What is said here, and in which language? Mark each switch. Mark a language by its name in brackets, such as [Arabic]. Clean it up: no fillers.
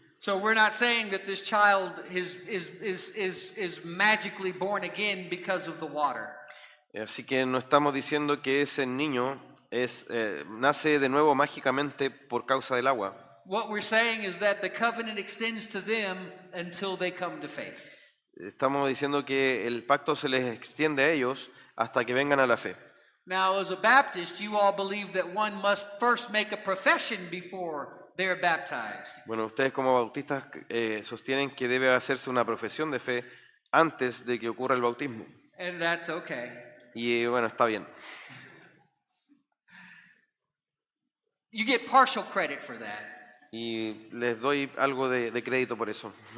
[English] So we're not saying that this child is magically born again because of the water. [Spanish] Así que no estamos diciendo que ese niño nace de nuevo mágicamente por causa del agua. [English] What we're saying is that the covenant extends to them until they come to faith. [Spanish] Estamos diciendo que el pacto se les extiende a ellos hasta que vengan a la fe. [English] Now, as a Baptist, you all believe that one must first make a profession before they're baptized. [Spanish] Bueno, ustedes como bautistas sostienen que debe hacerse una profesión de fe antes de que ocurra el bautismo. [English] And that's okay. [Spanish] Y bueno, está bien. [English] You get partial credit for that. [Spanish] Y les doy algo de crédito por eso.